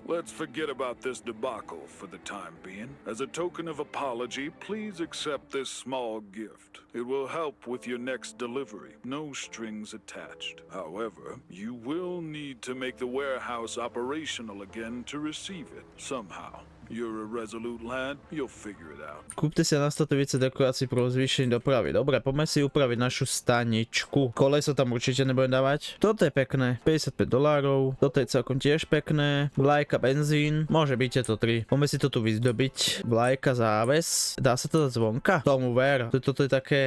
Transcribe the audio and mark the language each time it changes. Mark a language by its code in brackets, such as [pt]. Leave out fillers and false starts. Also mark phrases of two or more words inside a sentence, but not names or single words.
[en] Let's forget about this debacle for the time being. As a token of apology, please accept this small gift. It will help with your next delivery. No strings attached. However, you will need to make the warehouse operational again to receive it somehow. You're a resolute lad, you'll figure it out. [sk] Kúpte si na statovice dekorácií pro zvýšenie dopravy. Dobre, poďme si upraviť našu staničku. Koleso tam určite nebudem dávať. Toto je pekné, $55. Toto je celkom tiež pekné. Vlajka, benzín. Môže byť tieto 3. Poďme si to tu vyzdobiť. Vlajka, záves. Dá sa to dať zvonka? Tomu ver. Toto je také...